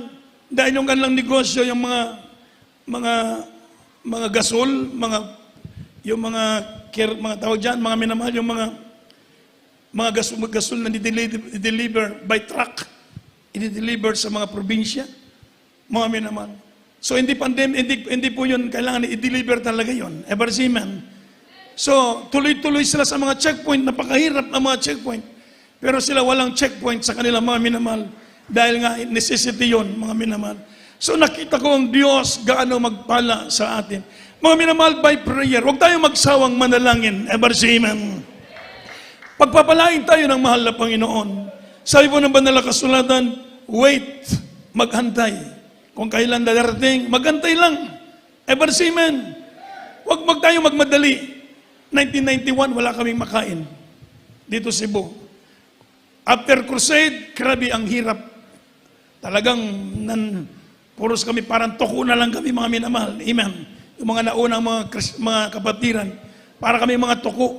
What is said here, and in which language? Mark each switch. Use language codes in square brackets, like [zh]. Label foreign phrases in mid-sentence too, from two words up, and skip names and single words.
[tl] Dahil yung kanilang negosyo, yung mga gasol, mga tawag dyan, mga minamahal, yung mga gasol na [en] deliver by truck, [tl] i-deliver sa mga probinsya, mga minamahal. So hindi po yun, kailangan i-deliver talaga yun. [en] Ever say amen? [tl] So, tuloy-tuloy sila sa mga checkpoint, napakahirap na mga checkpoint. Pero sila walang checkpoint sa kanilang mga minamahal. Dahil nga, necessity yun, mga minamahal. So nakita ko ang Diyos gaano magpala sa atin. Mga minamahal, [en] by prayer, [tl] huwag tayong magsawang manalangin. [en] Ever say amen. [tl] Pagpapalain tayo ng mahal na Panginoon. Sabi po ng banal na kasulatan, wait, maghantay. kung kailan darating, magantay lang. [en] Ever say amen. [tl] Huwag tayo magmadali. 1991, wala kaming makain dito sa Cebu. After crusade, grabe ang hirap. Talagang puros kami, parang tuko na lang kami mga minamahal. Amen. Yung mga naunang mga kapatiran, para kami mga tuko.